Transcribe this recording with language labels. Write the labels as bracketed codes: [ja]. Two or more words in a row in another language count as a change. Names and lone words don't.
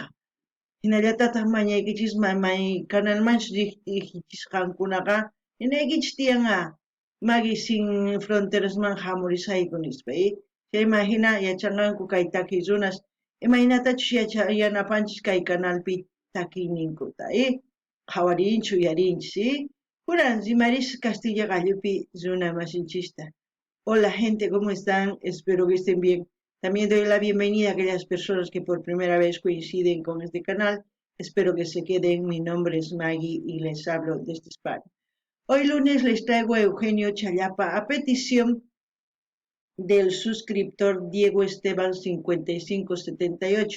[qu] Hinallatataq mañaykichisman may canalmanchus riqtichisqankunaqa hinaykichis tiyanqa Magui Sin Fronterasman hamurisayku nispa. Chayma hina yachanqanku kay takiy runas imaynatachus yanapanchis kay canalpi takiyninkuta qhawarinchis uyarinchis. Kunan rimaris Castilla Gallupi runa masinchista. [es] Hola gente, ¿cómo están? Espero que estén bien. También doy la bienvenida a aquellas personas que por primera vez coinciden con este canal. Espero que se queden. Mi nombre es Maggie y les hablo desde España. Hoy lunes les traigo a Eugenio Challapa a petición del suscriptor Diego Esteban 5578.